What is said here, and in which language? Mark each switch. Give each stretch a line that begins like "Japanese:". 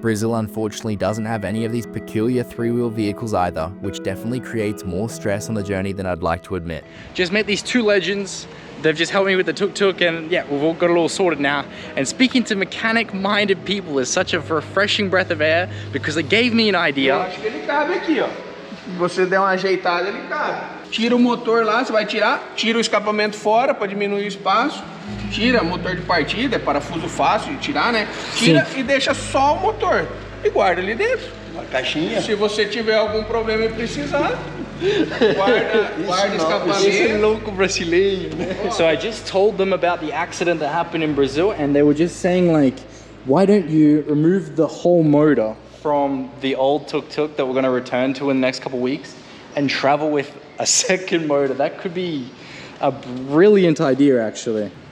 English: Brazil unfortunately doesn't have any of these peculiar three-wheel vehicles either, which definitely creates more stress on the journey than I'd like to admit. Just met these two legends. They've just helped me with the tuk-tuk, and yeah, we've all got it all sorted now. And speaking to mechanic-minded people is such a refreshing breath of air because they gave me an idea.
Portuguese: Eu acho que ele cabe aqui, ó. Se você der uma ajeitada, ele cabe. Tira o motor lá, você vai tirar. Tira o escapamento fora para diminuir o espaço. Tira o motor de partida, é parafuso fácil de tirar, né? Tira e deixa só o motor. E guarda ali dentro. Uma caixinha. Se você tiver algum problema e precisar, guarda escapamento. Esse louco brasileiro, né?
English: So I just told them about the accident that happened in Brazil, and they were just saying like, why don't you remove the whole motor from the old tuk-tuk that we're going to return to in the next couple of weeks and travel with a second motor? That could be a brilliant idea, actually.